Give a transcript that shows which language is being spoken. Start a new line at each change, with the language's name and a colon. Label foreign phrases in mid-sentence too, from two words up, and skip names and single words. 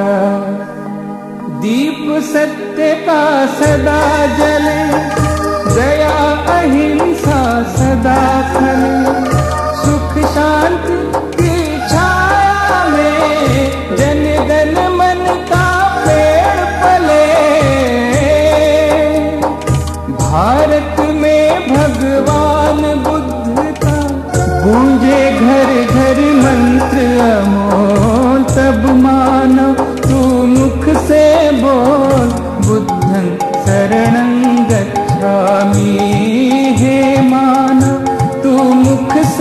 Hindi: दीप सत्य का सदा जले, दया अहिंसा सदा फले, सुख शांति की छाया में जन गण मन का पेड़ पले। भारत में भगवान बुद्ध का गूंजे घर घर मंत्र अमोल, तब मानो तू मुख से बोल
Pali: बुद्धं शरणं गच्छामि।
Hindi: हे मानो तू मुख